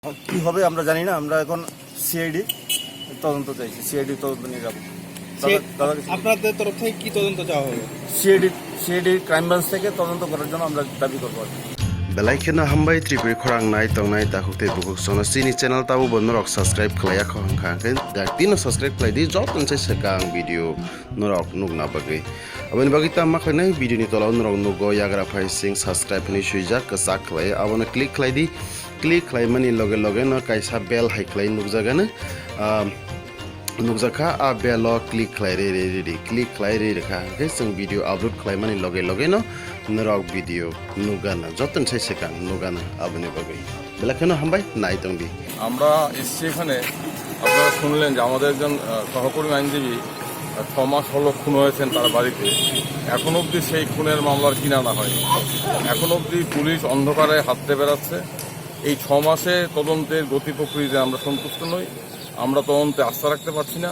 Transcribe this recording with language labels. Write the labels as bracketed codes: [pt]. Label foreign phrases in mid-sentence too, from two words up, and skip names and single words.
[bn] কি হবে আমরা জানি না। আমরা এখন সিআইডি তদন্ত চাইছি, সিআইডি তদন্ত নিয়ে যাবো। আপনাদের তরফ থেকে কি তদন্ত চাওয়া হবে? সিআইডি ক্রাইম ব্রাঞ্চ থেকে তদন্ত করার জন্য আমরা দাবি করবো। [trp] Belaikena hambai tripuri khorang nai tongnai tahukte bukuk sono sini channel tabu bonorok subscribe khlaya khangkhangken daktino subscribe khlai di jot tonse sekang video norok nugna bagai aboni bagi tamma khlai video ni tola norok nugo yagra phai sing subscribe ni suijak kasak khlai abona click khlai di click khlai mani loge loge no kaisa bell hai khlai nugjagana nukjaka a belo click khlai re click khlai re rekha ke sing video upload khlai mani loge loge no norok video nugana joton sai sekang nugana aboni bagai belakeno hambai nai tongdi [bn] আমরা এসছি এখানে। আপনারা শুনলেন যে আমাদের একজন সহকর্মী আইনজীবী 6 মাস হলো খুন হয়েছেন তার বাড়িতে। এখন অবধি সেই খুনের মামলার কিনারা হয়। এখন অবধি পুলিশ অন্ধকারে হাঁটতে বেড়াচ্ছে। এই 6 মাসে তদন্তের গতি প্রক্রিয়াতে আমরা সন্তুষ্ট নই, আমরা তদন্তে আস্থা রাখতে পারছি না।